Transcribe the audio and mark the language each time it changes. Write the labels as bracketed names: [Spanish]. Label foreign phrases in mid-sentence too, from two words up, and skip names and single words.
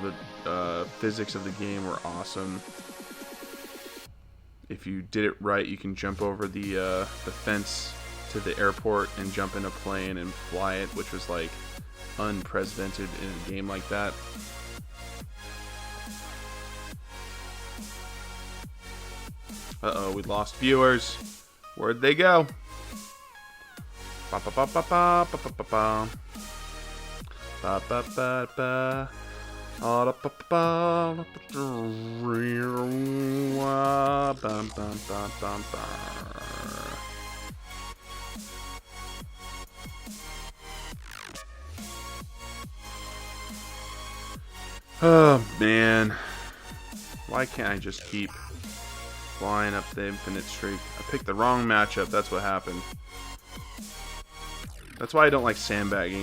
[English] The physics of the game were awesome. If you did it right, you can jump over the fence to the airport and jump in a plane and fly it, which was like unprecedented in a game like that. Uh-oh, we lost viewers. Where'd they go? Ba ba ba ba ba ba ba ba ba. Ba ba ba ba. Ba ba ba ba. Oh man, why can't I just keep flying up the infinite streak? I picked the wrong matchup, that's what happened. That's why I don't like sandbagging.